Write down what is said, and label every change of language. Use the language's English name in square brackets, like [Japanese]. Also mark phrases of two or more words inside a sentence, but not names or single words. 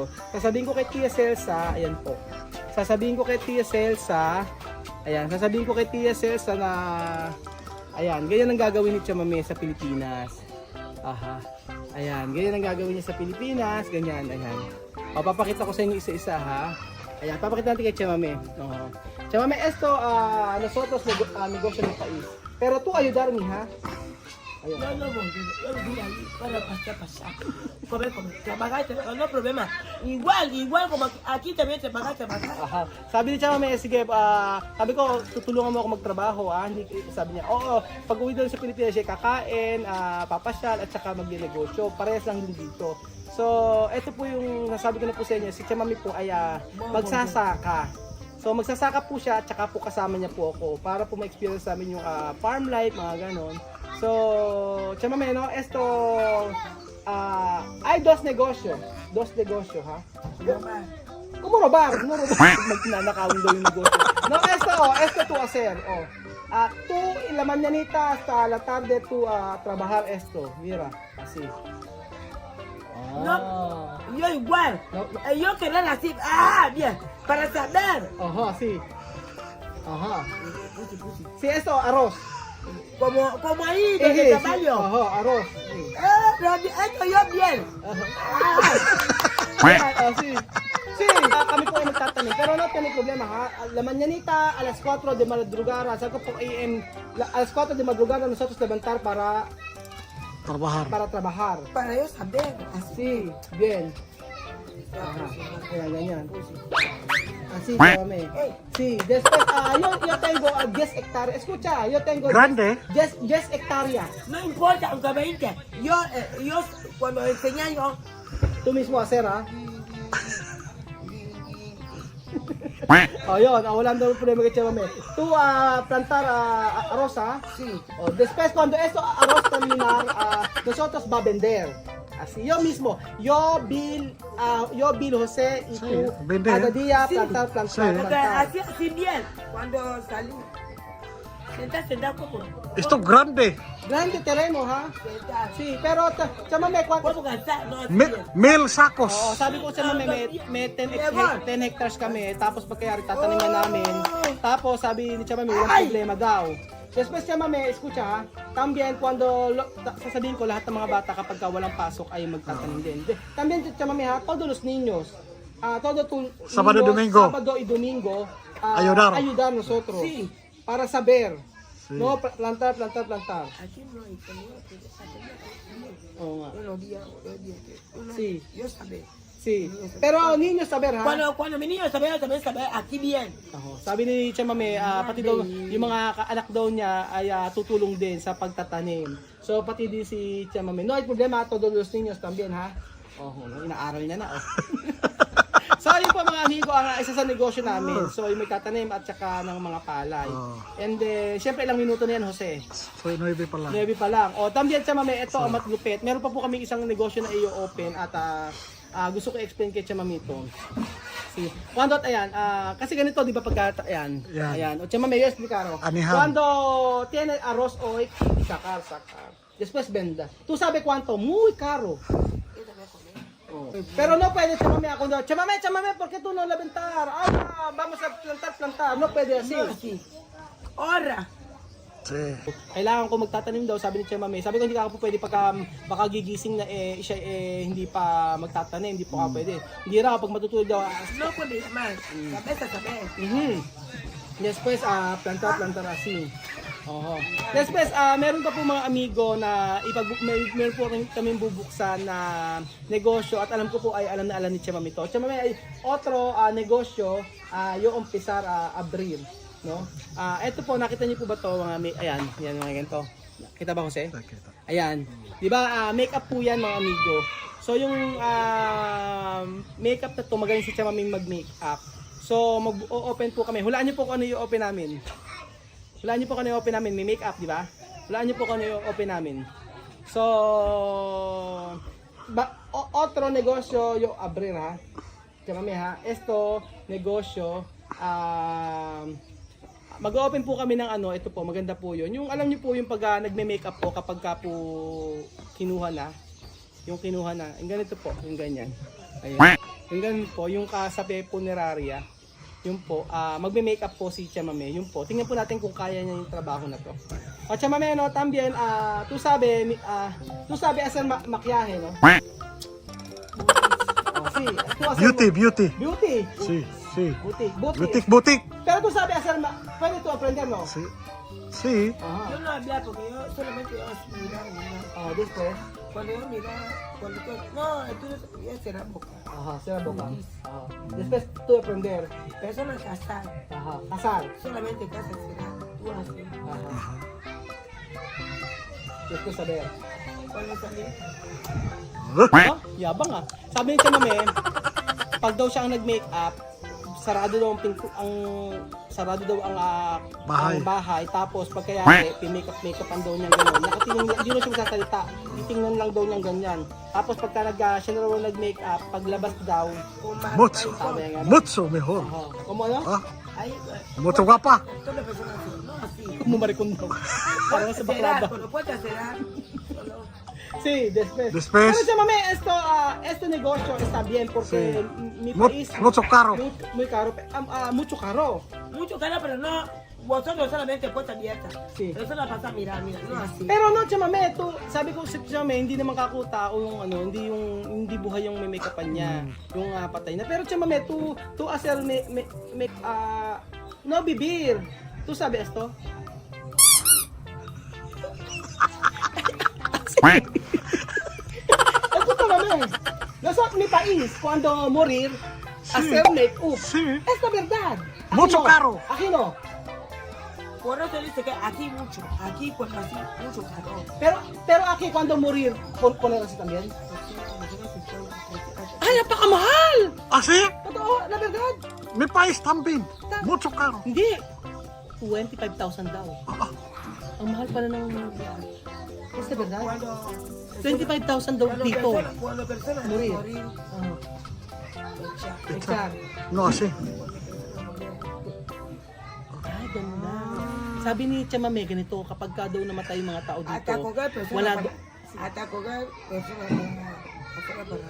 [Filipino] Sasabihin ko kay Tia Celsa, ayan po. Sasabihin ko kay Tia Celsa na ayan, ganyan ang gagawin ni Chamame sa Pilipinas. Aha. Ayan, ganyan ang gagawin niya sa Pilipinas, ganyan, ayan. O, papakita ko sa inyo isa-isa ha. Ayan, papakita natin kay Chamame. Chamame, [Spanish] esto nosotros negosyo ng país. Pero tú ayudarme ha. Ayan. No, yo voy ahí para pasar. Comer, trabajar, no problema. Igual como aquí también trabajar. Aha. [Filipino] Sabi ni Chamame, sige, sabi ko, tutulungan mo ako magtrabaho, Hindi, sabi niya, oo, pag uwi doon sa Pilipinas, siya kakain, papasyal, at saka magnegosyo. Parehas lang din dito. So, ito po yung nasabi ko na po sa inyo, si Chamame po ay magsasaka. So, magsasaka po siya, at saka po kasama niya po ako, para po ma-experience namin yung farm life, mga ganon. So, Chamame, [Spanish] no, esto, hay dos negosyo, ha? ¿Cómo robar? [Filipino] Magnanakawin daw yung negosyo. [Spanish] No, esto tú hacer, tú en la mañanita hasta la tarde tú trabajar esto, mira, así. No, yo igual. No. Yo quería así. Bien. Para saber. Ajá, sí. Ajá. Sí, esto, arroz. Como ahí, donde el caballo. Ajá, arroz. Sí. Pero esto yo bien. Ayan, sí. Sí, [Filipino] kami po ay magtatanim. [Spanish] Pero no tiene problema ha. La mañanita a las 4 de madrugada, [Filipino] sabi ko po [Spanish] AM, a las 4 de madrugada nosotros levantar para trabajar. Para yo saber. Así, bien. Ajá, [Filipino] ayan, ganyan. [Spanish] Así, Chamame. Sí, después, yo tengo 10 hectáreas. Escucha, yo tengo Grande. 10 hectáreas. No importa, aunque 20. Yo cuando enseñé yo. Tú mismo hacer, ha? [Filipino] Ayun, wala daw problema kay Chamame. [Spanish] Tú plantar arroz, ha? Sí. Después, cuando esto arroz terminar, nosotros va a vender. Así, yo mismo, yo Bill José y tú, vender. cada día Sí. plantar. Porque así bien. Cuando salí. Sentar como. Esto grande. Grande terreno, ha? Sentar. Sí, pero Chamame, ¿cuánto? ¿Cómo gastar? No, así Mil, bien. 1000 sacos. [Filipino] Oo, sabi ko sa Mame, may 10 hectares kami, tapos pagkayari tataniman namin. Tapos sabi ni Chamame, walang problema daw. [Spanish] Después Chamame, escucha ha, también cuando [Filipino] sasabihin ko lahat ng mga bata kapag walang pasok ay magtatanim din. [Spanish] También Chamame ha, todos los niños, Sábado, Domingo. Sábado y Domingo, ayudar nosotros. Sí. Para saber. Sí. No, plantar. Aquí no hay [Filipino] Oo nga. [Spanish] unos días. Sí. Yo saber. Sí. Pero niños saber ha. Cuando mi niño saber, también saber aquí bien. [Filipino] Sabi ni Chamame, pati daw yung mga anak daw niya ay tutulong din sa pagtatanim. So pati din si Chamame. [Spanish] No hay problema, todos los niños también ha. [Filipino] Inaaral niya na. So yun po mga amigo, ang isa sa negosyo namin. So yung may tatanim at saka ng mga palay. And syempre ilang minuto na yan, Jose. So, 9 pa lang. 9 pa lang. También Chamame, ito ang matlupit. Meron pa po kami isang negosyo na i-open at gusto ko i-explain kay Chamame ito. Cuando ayan, kasi ganito 'di ba pagka ayan. Ayan. O Chamame, [Spanish] yo explicar. [Filipino] Anihan. [Spanish] Cuando tiene arroz hoy, sacar. Después venda. ¿Tú sabes cuánto? Muy caro. Pero no puede Chamame ako no. Chamame, ¿por qué tú no la ventar? Vamos a plantar. No puede así. No, así. Ahora. Sí. [Filipino] Kailangan ko magtatanim daw, sabi ni Chamame. Sabi ko hindi ka po pwede pagka baka gigising na siya hindi pa magtatanim, hindi po ka pwede. Hindi raw kapag matutulog daw. [Spanish] No puede llamar. Saber. Después plantar así. [Filipino] Después meron pa po mga amigo na meron po kami bubuksan na negosyo at alam ko po ay alam ni Chamame to. Chamame ay otro negosyo yung umpesar Abril, no? Ito po nakita niyo po ba to mga ayan, yan mga ganito. Kita ba Jose? Ayan. 'Di ba makeup po 'yan mga amigo. So yung makeup na to magaling si Chamame mag-makeup. So, mag-open po kami. Hulaan niyo po kung ano yung open namin. Hulaan niyo po kung ano yung open namin. May makeup, di ba? Hulaan niyo po kung ano yung open namin. So, otro negosyo yung abrir ha. Chamame ha. [Spanish] Esto, [Filipino] negosyo, mag-open po kami ng ano, ito po, maganda po yun. Yung alam niyo po yung pag nagme-makeup po kapag ka po kinuha na. Yung kinuha na. Yung ganito po, yung ganyan. Ayun. Yung ganito po, yung kasabi funeraria. Yung po, magme-makeup po si Chamame. Yung po, tingnan po natin kung kaya niya yung trabaho na to. O Chamame, [Spanish] no, también, tu sabe hacer maquillaje, no? Oh, sí, tú hacer Beauty. Beauty. Sí. Butik. Butik. Pero tú sabes hacer, puede tú aprender, no? Sí. Ajá. Yo no hablaba porque yo solamente mirar. Después. Cuando yo miraba, no, entonces ya cerrar boca. Ajá, será boca. Ajá. Después tú aprender. Personas casar, Ajá. Casar. solamente casa cerrar, tú así. Ajá. Después saber. Cuando salí, [Filipino] Oh, yabang ah. Sabi ni Chamame, pag daw siya ang nag-makeup, sarado daw Bahay. ang bahay. Tapos pag kaya pimakeup-makeupan daw niya gano'n. Nakatingin, hindi na siya magsasalita. Titingnan lang daw niya ganyan. Tapos pagka siya na raw nag-makeup, paglabas daw, [Spanish] Mucho. [Filipino] sabi nga. [Spanish] Mucho mejor. [Filipino] Como ano? Ah, [Spanish] ahí, mucho guapa. todas las personas así, no así. [Filipino] Mumarikon daw. Parang sa [Spanish] Cerrar, baklava. cuando puedes cerrar, solo. Sí, después. Después. Pero Chamame, este negocio está bien porque mi país Mucho caro. muy caro, mucho caro. Mucho cara, pero no, vosotros solamente puerta abierta. Sí. Eso la pasa a mirar, mira, no así. Pero no, [Filipino] Chamame, sabi ko si Chamame, hindi naman kakutao yung ano, hindi buhay yung may make-upan niya, yung patay na. [Spanish] Pero Chamame, tu hacer no bibir. Tu sabe esto? Esto Chamame. Nasa mi país, cuando morir, hacer make-up. Sí. Es la verdad. Aquí Mucho no. caro. Aquí no. Por eso dice que aquí mucho, aquí cuando así, mucho caro. Pero aquí cuando morir, poner así también. [Filipino] ¡Ay, napakamahal! [Spanish] Ah, sí. [Filipino] Totoo, [Spanish] la verdad. Mi país también. Mucho caro. [Filipino] Hindi. 25,000 daw. Ang mahal pala ng... [Spanish] Es la verdad. Cuando [Filipino] 25,000 daw dito. [Spanish] cuando personas Morir. morir, Exact. No, así. [Filipino] Ay, ganun na. Sabi ni Chamame, ganito, kapag ka daw namatay yung mga tao dito, [Spanish] hasta coger personas [Filipino] wala [Spanish] para, [Filipino] daw... [Spanish] hasta coger personas para